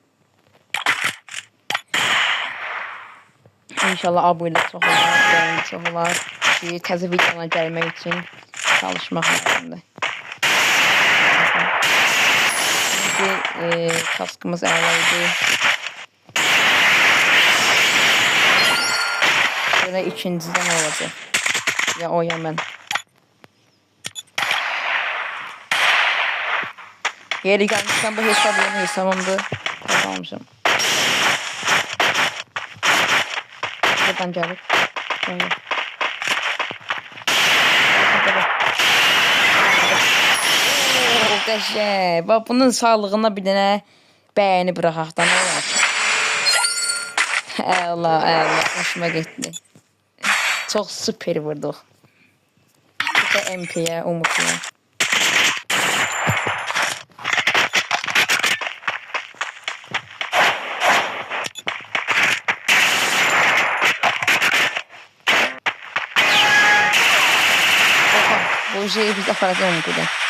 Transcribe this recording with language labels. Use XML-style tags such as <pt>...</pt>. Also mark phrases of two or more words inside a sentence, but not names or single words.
<az>İnşallah abunə çox olar, bəyəni çox olar ki, təzə videoya gəlmək üçün çalışmaq lazımdır. Kaskımız əla idi.</az> <tr>Böyle ikinciden olacak. Ya o ya ben. Yeri gelmişken bu hesap yeni hesabımdı.</tr> <az>Kazanmışım. Buradan gelip. Qəşəng. Bax bunun sağlığına bir dənə bəyəni bıraxaq da nə olar? Əla, xoşuma getdi. Çox süper vurduq. Bir də MP'yə, Umut'ya. Bu şeyi biz aparacağız Umut'da.</az>